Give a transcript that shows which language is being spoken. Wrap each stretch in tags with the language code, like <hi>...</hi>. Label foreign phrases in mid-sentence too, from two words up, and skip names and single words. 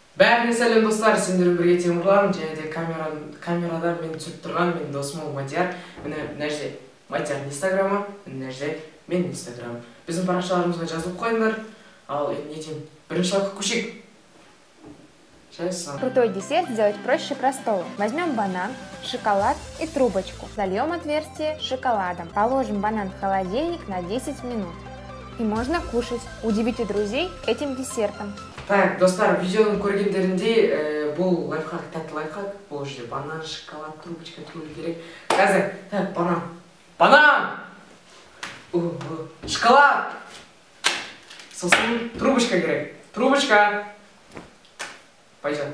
<kk>Бәріне сәлем достар, сендермен бірге Темірлан, және де камерадан мені түсіріп тұрған менің досым ол Мадияр. Міне мына жерде Мадиярдың инстаграмы, мына жерде менің инстаграмым. Біздің парақшаларымызға жазылып қойыңдар. Ал не деймін, бірінші лайфқа көшейік.</kk> <ru>Крутой десерт сделать проще простого. Возьмем банан, шоколад и трубочку. Зальем отверстие шоколадом. Положим банан в холодильник на 10 минут. И можно кушать. Удивите друзей этим десертом. Так,</ru> <kk>достар, видеоның көргендерінде бұл лайфхак, тәтті лайфхак. Бұл жерде банан, шоколад, трубочка түрілу керек. Қазір, так, банан. Банан! Шоколад! Сосын трубочка керек. Трубочка!</kk> <ru>Пойдет.</ru>